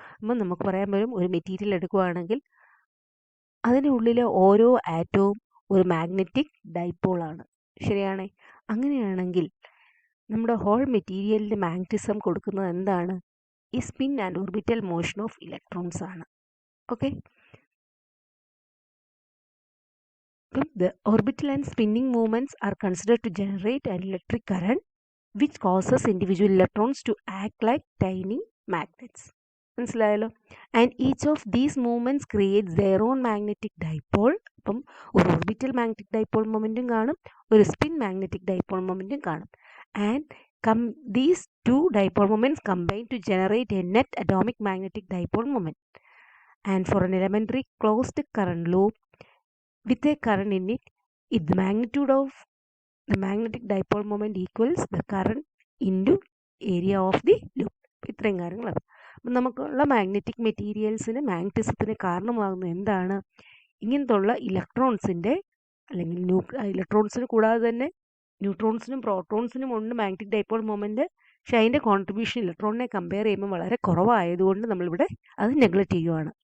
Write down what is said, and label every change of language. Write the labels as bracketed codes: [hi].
[ml] അപ്പം നമുക്ക് പറയാൻ പറ്റും ഒരു മെറ്റീരിയൽ എടുക്കുകയാണെങ്കിൽ അതിനുള്ളിലെ ഓരോ ആറ്റവും ഒരു മാഗ്നറ്റിക് ഡൈപോളാണ്. ശരിയാണേ. അങ്ങനെയാണെങ്കിൽ നമ്മുടെ ഹോൾ മെറ്റീരിയലിൻ്റെ മാഗ്നറ്റിസം കൊടുക്കുന്നത് എന്താണ്? [en] ഈ spin and orbital motion of electrons ആണ്. Okay. The orbital and spinning movements are considered to generate an electric current which causes individual electrons to act like tiny magnets. [ml] മനസ്സിലായല്ലോ. [en] And each of these movements creates their own magnetic dipole. അപ്പം ഒരു orbital magnetic dipole മൊമെൻറ്റും കാണും, ഒരു സ്പിൻ മാഗ്നറ്റിക് ഡൈപോൾ മൊമെൻറ്റും കാണും. And these two dipole moments combine to generate a net atomic magnetic dipole moment. And for an elementary closed current loop with a current in it, if the magnitude of the magnetic dipole moment equals the current into area of the loop. [ml] ഇത്രയും കാര്യങ്ങളാണ്. അപ്പം നമുക്കുള്ള magnetic മെറ്റീരിയൽസിന് മാഗ്നറ്റിസത്തിന് കാരണമാകുന്നത് എന്താണ്? ഇങ്ങനത്തുള്ള ഇലക്ട്രോൺസിൻ്റെ അല്ലെങ്കിൽ ഇലക്ട്രോൺസിന് കൂടാതെ തന്നെ ന്യൂട്രോൺസിനും പ്രോട്ടോൺസിനും ഉണ്ട് മാഗ്നറ്റിക് ഡൈപോൾ മൊമെൻറ്റ്. പക്ഷേ അതിൻ്റെ കോൺട്രിബ്യൂഷൻ ഇലക്ട്രോണിനെ കമ്പയർ ചെയ്യുമ്പോൾ വളരെ കുറവായതുകൊണ്ട് നമ്മളിവിടെ അത് നെഗ്ലക്റ്റ് ചെയ്യുവാണ്.